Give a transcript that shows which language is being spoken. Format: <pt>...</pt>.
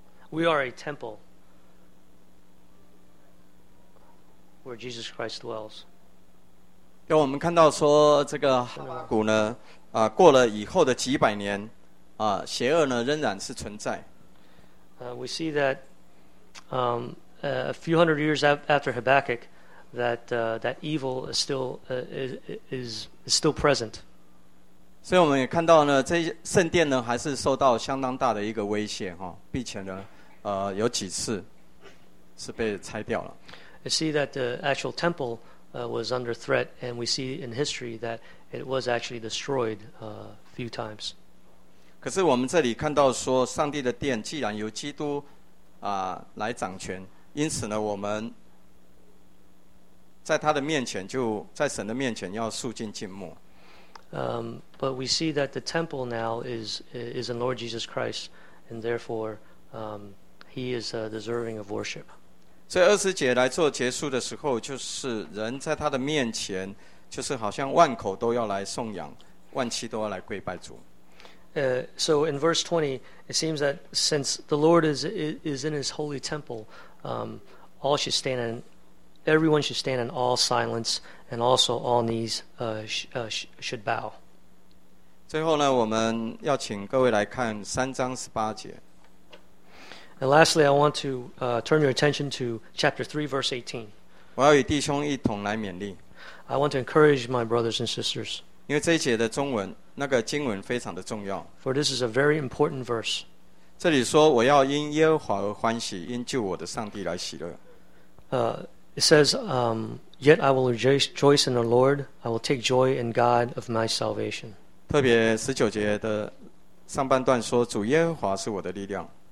<en>We are a temple where Jesus Christ dwells.</en> <zh>我们看到说这个哈巴谷呢过了以后的几百年邪恶呢仍然是存在。</zh> <en>We see that a few hundred years after Habakkuk that that evil is still is still present.</en> <zh>所以我们也看到呢这圣殿呢还是受到相当大的一个威胁并且呢有几次是被拆掉了。</zh> <en>We see that the actual temple was under threat and we see in history that it was actually destroyed a few times.</en> <zh>可是我们这里看到说上帝的殿既然由基督来掌权因此呢我们在他的面前就在神的面前要肃静静默</zh> <en>But we see that the temple now is in Lord Jesus Christ and therefore he is deserving of worship</en> <zh>所以二十节来做结束的时候就是人在他的面前就是好像万口都要来颂扬万膝都要来跪拜主</zh> <en>So in verse 20, it seems that since the Lord is in his holy temple, all should stand in, everyone should stand in all silence, and also all knees should bow.</en> <zh>最后呢，我们要请各位来看三章十八节。</zh> <en>And lastly, I want to turn your attention to chapter 3, verse 18.</en> <zh>我要与弟兄一同来勉励。</zh> <en>I want to encourage my brothers and sisters.</en> <zh>因为这一节的中文那个经文非常的重要</zh> <en>For this is a very important verse</en> <zh>这里说我要因耶和华而欢喜因救我的上帝来喜乐</zh> <en>It says Yet I will rejoice in the Lord I will take joy in God of my salvation</en> <zh>特别十九节的上半段说主耶和华是我的力量</zh>